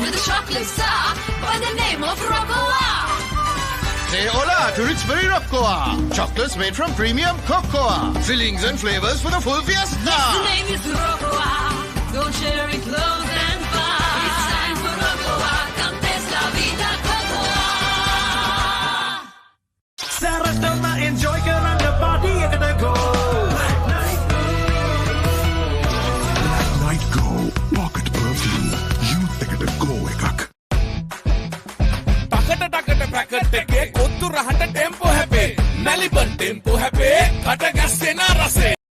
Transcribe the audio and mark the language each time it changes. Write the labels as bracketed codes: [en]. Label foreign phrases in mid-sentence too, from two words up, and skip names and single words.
[en] With a chocolate star by the name of Rocoa. Say hola to Rich Berry Rocoa. Chocolates made from premium cocoa. Fillings and flavors for the full fiesta. Yes, the name is Rocoa. Don't share it close and far. It's time for Rocoa. Come taste [es] la vida [en] cocoa. [si] Sarathna enjoy කරන්න party එකට go. Night Go Pocket Perfume Youth එකට go එකක්. ටකට පැකට් එකේ කොත්තු රහට ටෙම්පෝ හැපේ මැලිබන් ටෙම්පෝ හැපේ කට ගැස්සෙන රසේ